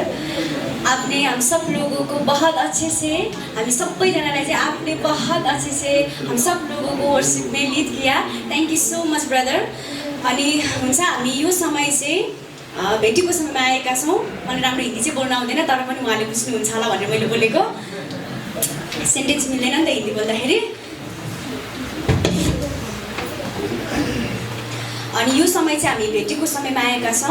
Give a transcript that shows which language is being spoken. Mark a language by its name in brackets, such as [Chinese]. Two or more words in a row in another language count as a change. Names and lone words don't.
[Hindi] आपने हम सब लोगों को बहुत अच्छे से, [Nepali] हामी सबैजनालाई चाहिँ [Hindi] आपने बहुत अच्छे से हम सब लोगों को वर्शिप में लीड किया। [English] thank you so much brother. [Nepali] अनि हुन्छ हामी यो समय चाहिँ भेटीको समयमा आएका छौँ। मलाई राम्रो हिन्दी चाहिँ बोल्न आउँदैन, तर पनि उहाँले बुझ्नुहुन्छ होला भनेर मैले बोलेको। सेन्टेन्स मिल्दैन नि त हिन्दी बोल्दाखेरि। अनि यो समय चाहिँ हामी भेटीको समयमा आएका छौँ।